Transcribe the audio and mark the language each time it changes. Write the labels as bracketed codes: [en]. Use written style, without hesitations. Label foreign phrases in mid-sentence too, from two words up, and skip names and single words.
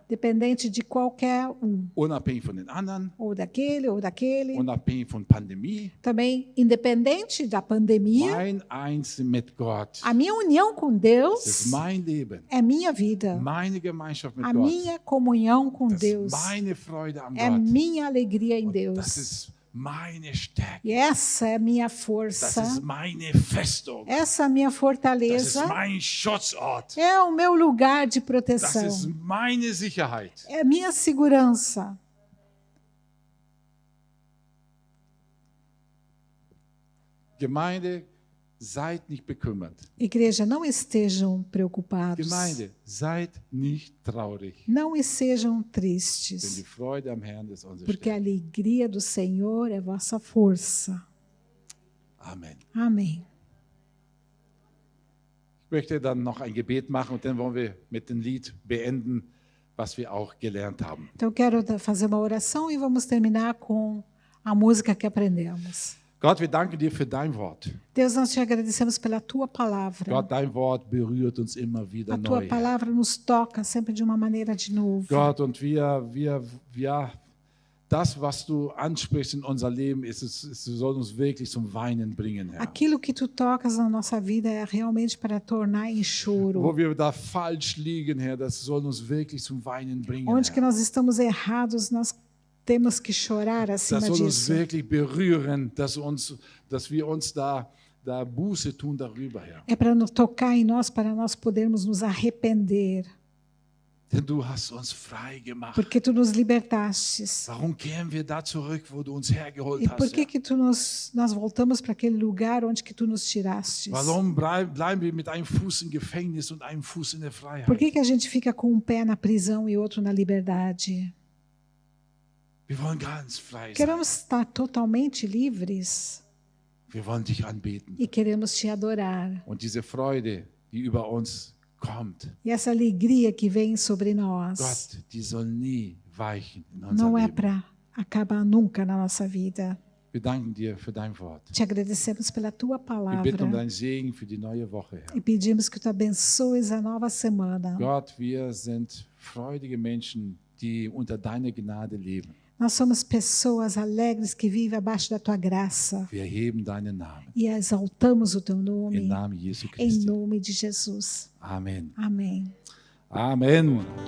[pt] Dependente de qualquer um, [de] unabhängig von den anderen, [pt] ou daquele. [de] unabhängig von Pandemie. [pt] Também, independente da pandemia, [de] Mein Einssein mit Gott. [pt] a minha união com [de] Das [pt] Deus [de] ist mein Leben. [pt] é minha vida. [de] Meine Gemeinschaft mit [pt] A [de] Gott. [pt] minha comunhão com [de] Das [pt] Deus [de] ist meine Freude am [pt] é [de] Gott. [pt] minha alegria em [de] Das [pt] Deus. [de] ist meine Stärke. [pt] E essa é a minha [de] Das [pt] força, [de] ist meine Festung. [pt] essa é a minha [de] Das ist [pt] fortaleza, [de] mein Schutzort. [pt] é o meu lugar de [de] Das [pt] proteção, [de] ist meine Sicherheit. [pt] é a minha segurança. [de] Gemeinde, seid nicht bekümmert. [pt] Igreja, não estejam preocupados, [de] Gemeinde, seid nicht traurig. [pt] não estejam [de] Denn die [pt] tristes, [de] Freude am Herrn ist unsere [pt] porque a [de] Stärke. [pt] alegria do Senhor é vossa força. [de] Amen. [pt] Amém. [de] Ich möchte dann noch ein Gebet machen und dann wollen wir mit dem Lied beenden, was wir auch gelernt haben. [pt] Então, eu quero fazer uma oração e vamos terminar com a música que aprendemos. [de] Gott, wir danken dir für dein Wort. [pt] Deus, nós te agradecemos pela tua palavra. [de] Gott, dein Wort berührt uns immer wieder [pt] A tua [de] neu. [pt] palavra nos toca sempre de uma maneira de novo. [de] Gott, und das, was du ansprichst in unser Leben, es soll uns wirklich zum Weinen bringen, Herr. [pt] Aquilo que tu tocas na nossa vida é realmente para tornar em [de] Wo [pt] choro. [de] wir da falsch liegen, Herr, das soll uns wirklich zum Weinen bringen, [pt] Onde que [de] Herr. [pt] nós estamos errados, nós temos que chorar acima [de] Das soll uns [pt] disso. [de] wirklich berühren, dass wir uns da Buße tun darüber, Herr. [pt] É para tocar em nós, para nós podermos nos arrepender, [de] Denn du hast uns frei gemacht. [pt] porque tu nos libertastes. [de] Warum kehren wir da zurück, wo du uns hergeholt [pt] E por [de] hast? [pt] que [de] Herr? [pt] que nós voltamos para aquele lugar onde que tu nos tirastes? [de] Warum bleiben wir mit einem Fuß im Gefängnis und einem Fuß in der Freiheit? [pt] Por que que a gente fica com um pé na prisão e outro na liberdade? [de] Wir wollen ganz frei sein. [pt] Queremos estar totalmente livres [de] Wir wollen dich anbeten. [pt] e queremos te adorar. [de] Und diese Freude, die über uns kommt, [pt] E essa alegria que vem sobre nós [de] Gott, die soll nie weichen in unser [pt] não é [de] Leben. [pt] para acabar nunca na nossa vida. [de] Wir danken dir für dein Wort. [pt] Te agradecemos pela tua [de] Wir bitten um [pt] palavra [de] deinen Segen für die neue Woche, Herr. [pt] e pedimos que tu abençoes a nova semana. [de] Gott, wir sind freudige Menschen, die unter deiner Gnade leben. [pt] Nós somos pessoas alegres que vivem abaixo da tua graça [de] Wir heben deinen Namen. [pt] e exaltamos o teu [de] Im [pt] nome [de] Namen Jesu [pt] em [de] Christi. [pt] nome de Jesus. [de] Amen. [pt] Amém. [de] Amen.